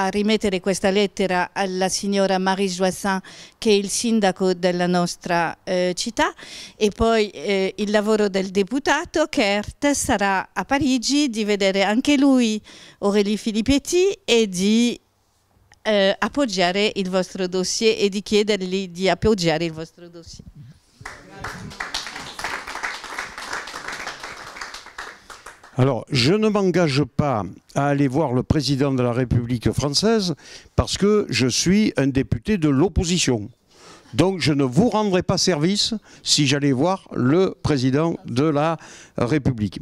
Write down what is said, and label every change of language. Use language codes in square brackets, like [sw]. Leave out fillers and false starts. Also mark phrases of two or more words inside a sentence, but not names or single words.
[it] rimettere questa lettera alla signora Marie Joissin, che è il sindaco della nostra città, e poi il lavoro del deputato Kert sarà a Parigi di vedere anche lui Aurélie Filippetti e di appoggiare il vostro dossier e di chiedergli di appoggiare il vostro dossier. [fr] Alors, je ne m'engage pas à aller voir le président de la République française parce que je suis un député de l'opposition. Donc, je ne vous rendrai pas service si j'allais voir le président de la République.